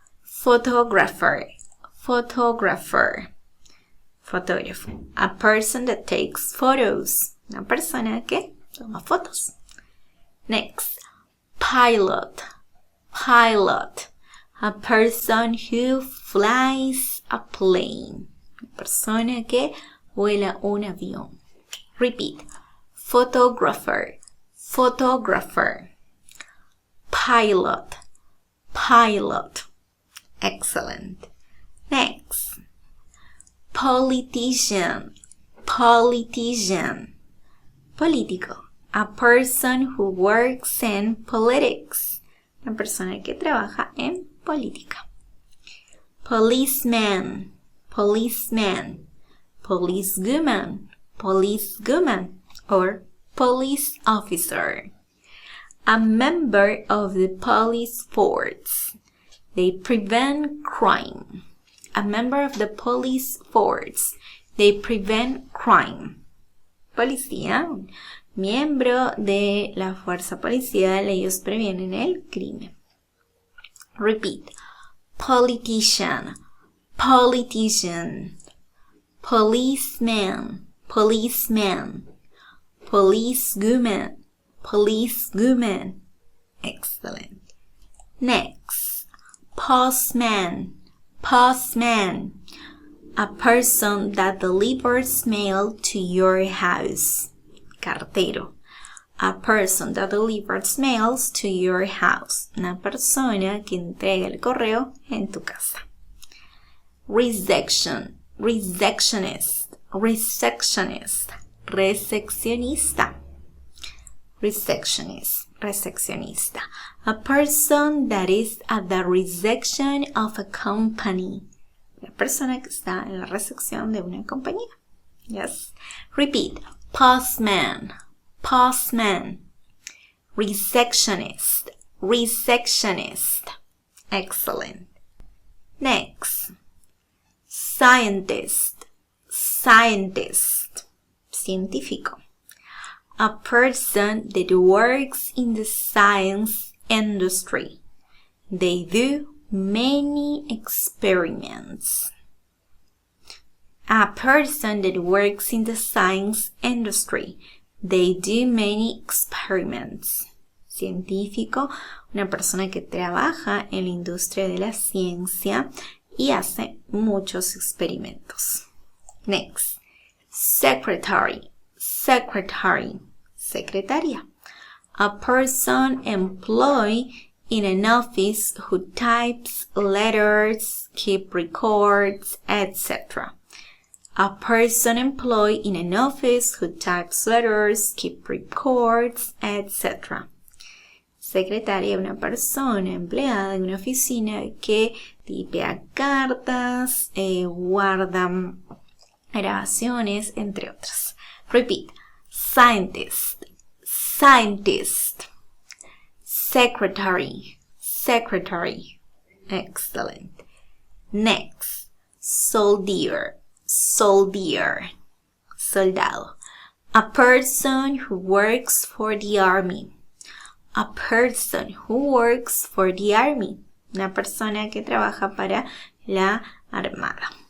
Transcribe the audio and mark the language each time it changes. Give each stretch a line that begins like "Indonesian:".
English: Photographer, photographer. Fotógrafo. A person that takes photos.
Spanish: Una persona que toma fotos.
English: Next. Pilot, pilot. A person who flies a plane.
Spanish: Una persona que vuela un avión.
English: Repeat. Photographer, photographer. Pilot, pilot. Excellent. Next. Politician, politician. Político. A person who works in politics.
Spanish: Una persona que trabaja en política.
English: Policeman, policeman. Policewoman, policewoman. Or police officer. A member of the police force. They prevent crime. A member of the police force. They prevent crime.
Spanish: Policía, miembro de la fuerza policial, ellos previenen el crimen.
English: Repeat. Politician, politician. Policeman, policeman. Policewoman, policewoman. Excellent. Next. Postman, postman. A person that delivers mail to your house. Cartero. A person that delivers mails to your house.
Spanish: Una persona que entrega el correo en tu casa.
English: Reception, receptionist, receptionist. Recepcionista. Receptionist.
Spanish: recepcionista.
English: A person that is at the reception of a company.
Spanish: La persona que está en la recepción de una compañía.
English: Yes. Repeat. Postman. Postman. Receptionist. Receptionist. Excellent. Next. Scientist. Scientist. Científico. A person that works in the science industry. They do many experiments. A person that works in the science industry. They do many experiments.
Spanish: Científico, una persona que trabaja en la industria de la ciencia y hace muchos experimentos.
English: Next. Secretary. Secretary. Secretaria. A person employed in an office who types letters, keep records, etc. A person employed in an office who types letters, keep records, etc.
Spanish: Secretaria, una persona empleada en una oficina que tipea cartas, guarda grabaciones, entre otras.
English: Repeat. Scientist. Scientist. Secretary. Secretary. Excellent. Next. Soldier. Soldier. Soldado. A person who works for the army. A person who works for the army.
Spanish: Una persona que trabaja para la armada.